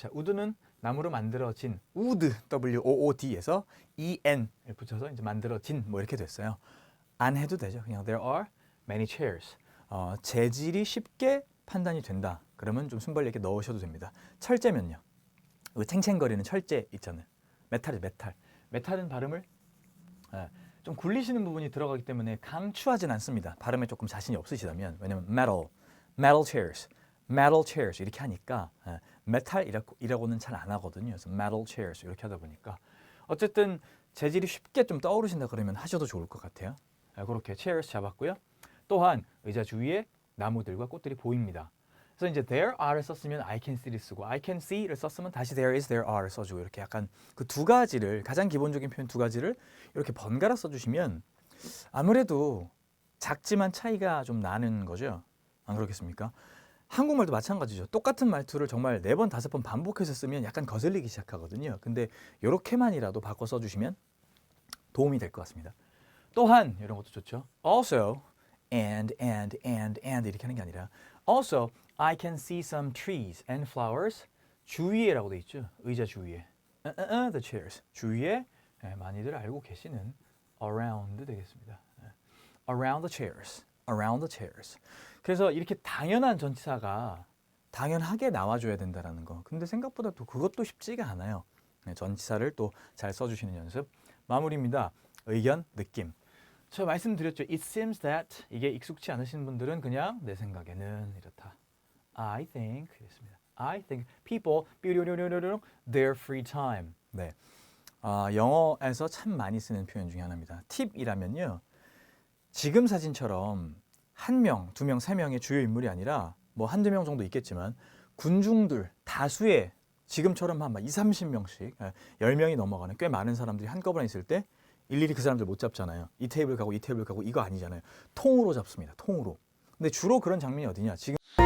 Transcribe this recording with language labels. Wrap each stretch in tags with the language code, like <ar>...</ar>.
<ko>자, wood는 나무로 만들어진 wood, W-O-O-D에서 E-N을 붙여서 이제 만들어진 뭐 이렇게 됐어요. 안 해도 되죠. 그냥</ko> <en>there are many chairs.</en> <ko>재질이 쉽게 판단이 된다. 그러면 좀 순발력 있게 넣으셔도 됩니다. 철제면요. 그 챙챙거리는 철제 있잖아요. 메탈이죠, 메탈. 메탈은 발음을 좀 굴리시는 부분이 들어가기 때문에 강추하진 않습니다. 발음에 조금 자신이 없으시다면. 왜냐면</ko> <en>metal chairs</en> <ko>이렇게 하니까 메탈이라고는 잘 안 하거든요. 그래서 metal chairs 이렇게 하다 보니까 어쨌든 재질이 쉽게 좀 떠오르신다 그러면 하셔도 좋을 것 같아요. 그렇게 chairs 잡았고요. 또한 의자 주위에 나무들과 꽃들이 보입니다. 그래서 이제 there are를 썼으면 I can see를 쓰고 I can see를 썼으면 다시 there is, there are를 써주고 이렇게 약간 그 두 가지를 가장 기본적인 표현 두 가지를 이렇게 번갈아 써주시면 아무래도 작지만 차이가 좀 나는 거죠. 안 그렇겠습니까? 한국말도 마찬가지죠. 똑같은 말투를 정말 4번, 5번 반복해서 쓰면 약간 거슬리기 시작하거든요. 근데 이렇게만이라도 바꿔 써주시면 도움이 될 것 같습니다. 또한 이런 것도 좋죠.</ko> <en>Also, and</en> <ko>이렇게 하는 게 아니라</ko> <en>Also, I can see some trees and flowers.</en> <ko>주위에라고 돼 있죠. 의자 주위에.</ko> <en>The chairs.</en> <ko>주위에 많이들 알고 계시는 around 되겠습니다.</ko> <en>Around the chairs. Around the chairs.</en> <ko>그래서 이렇게 당연한 전치사가 당연하게 나와줘야 된다는 거. 근데 생각보다 또 그것도 쉽지가 않아요. 전치사를 또 잘 써주시는 연습. 마무리입니다. 의견, 느낌. 저 말씀드렸죠.</ko> <en>It seems that</en> <ko>이게 익숙치 않으신 분들은 그냥 내 생각에는 이렇다.</ko> <en>I think</en> <ko>이랬습니다.</ko> <en>I think people their free time.</en> <ko>네, 영어에서 참 많이 쓰는 표현 중에 하나입니다. 팁이라면요. 지금 사진처럼 1명, 2명, 3명의 주요 인물이 아니라 뭐 1-2명 정도 있겠지만 군중들 다수의 지금처럼 한 20-30명씩 10명이 넘어가는 꽤 많은 사람들이 한꺼번에 있을 때 일일이 그 사람들 못 잡잖아요. 이 테이블 가고 이 테이블 가고 이거 아니잖아요. 통으로 잡습니다. 통으로. 근데 주로 그런 장면이 어디냐? 지금</ko>